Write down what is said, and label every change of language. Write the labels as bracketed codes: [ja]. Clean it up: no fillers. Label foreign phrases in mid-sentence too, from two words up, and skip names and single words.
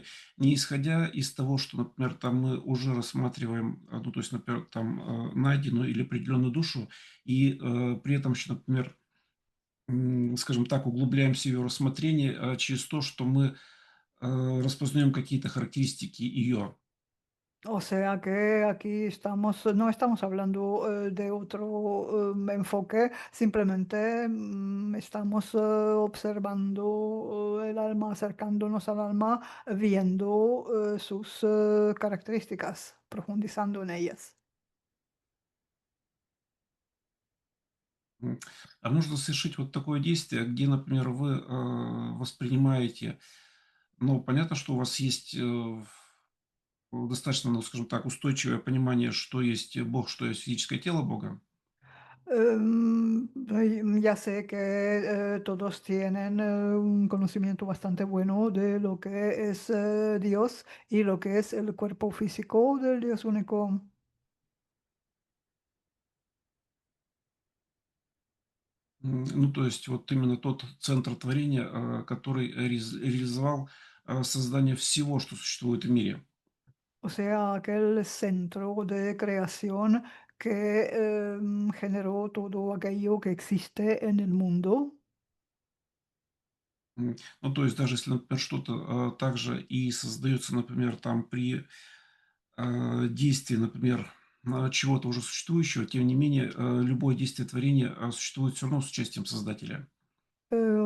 [ru] не исходя из того, что, например, там мы уже рассматриваем, ну, то есть, например, там найденную или определенную душу, и при этом еще, например, скажем так, углубляемся в ее рассмотрение через то, что мы распознаем какие-то характеристики ее. [es] O sea que aquí estamos, no estamos hablando de otro enfoque, simplemente estamos observando el alma, acercándonos al alma, viendo sus características, profundizando en ellas. М. [ru] А нужно совершить вот такое действие, где, например, вы воспринимаете, ну, понятно, что у вас есть достаточно, ну, скажем так, устойчивое понимание, что есть Бог, что есть физическое тело Бога. [es] Ya sé que todos tienen un conocimiento bastante bueno de lo que es Dios y lo que es el cuerpo físico del Dios único. [ru] Ну, то есть вот именно тот центр творения, который реализовал создание всего, что существует в мире. [es] O sea, aquel centro de creación que generó todo aquello que existe en el mundo. [ru] Ну, то есть даже если, например, что-то также и создается, например, там при действии, например, чего-то уже существующего, тем не менее, любое действие творения существует все равно с участием Создателя, [es] O